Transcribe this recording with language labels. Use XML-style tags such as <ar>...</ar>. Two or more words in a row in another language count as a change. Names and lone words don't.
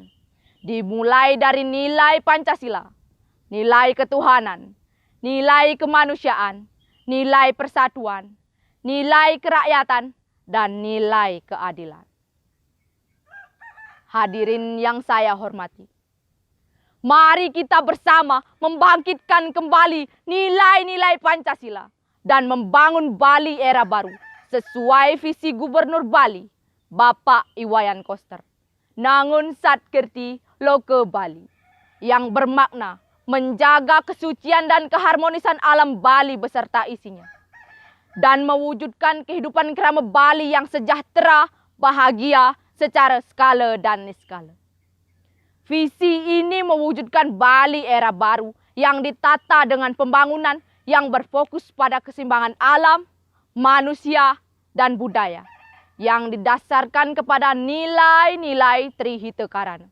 <id>Dimulai dari nilai Pancasila, nilai ketuhanan, nilai kemanusiaan, nilai persatuan, nilai kerakyatan, dan nilai keadilan. Hadirin yang saya hormati, mari kita bersama membangkitkan kembali nilai-nilai Pancasila dan membangun Bali era baru sesuai visi Gubernur Bali, Bapak Iwayan Koster, Nangun Satkerti Loke Bali, yang bermakna menjaga kesucian dan keharmonisan alam Bali beserta isinya, dan mewujudkan kehidupan kerama Bali yang sejahtera, bahagia, secara skala dan niskala. Visi ini mewujudkan Bali era baru yang ditata dengan pembangunan yang berfokus pada keseimbangan alam, manusia, dan budaya, yang didasarkan kepada nilai-nilai Trihita Karana.</id>